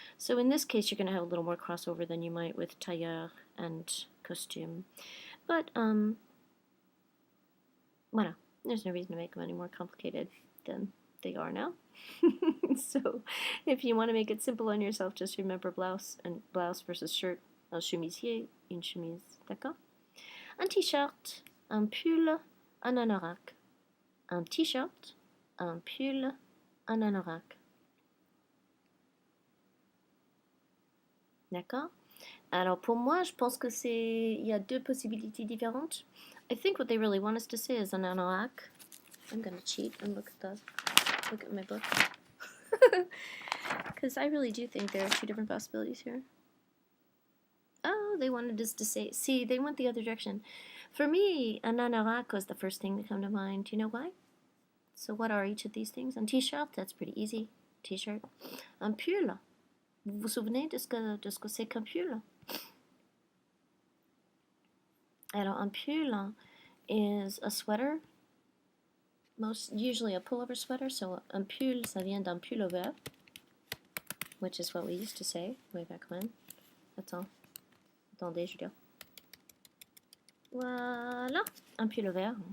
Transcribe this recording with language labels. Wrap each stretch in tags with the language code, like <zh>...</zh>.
<en>So in this case, you're going to have a little more crossover than you might with tailleur and costume. But, voilà. There's no reason to make them any more complicated than they are now. So if you want to make it simple on yourself, just remember blouse versus shirt.</en> <fr>Un chemisier, une chemise. D'accord? Un t-shirt, un pull, un anorak. Un t-shirt, un pull, un anorak. D'accord? Alors pour moi, je pense que il y a 2 possibilités différentes.</fr> <en>I think what they really want us to say is an anorak. I'm gonna cheat and look at my book. Because I really do think there are 2 different possibilities here. Oh, they wanted us to say, see, they went the other direction. For me, an anorak was the first thing to come to mind. Do you know why? So what are each of these things? Un t-shirt, that's pretty easy. T-shirt. Un pull.</en> <fr>Vous vous souvenez de ce que c'est qu'un pull?</fr> <en>Alors, un pull is a sweater, usually a pullover sweater. So un pull,</en> <fr>ça vient d'un pullover,</fr> <en>which is what we used to say way back when.</en> <fr>Attendez, Julia. Voilà, un pullover.</fr>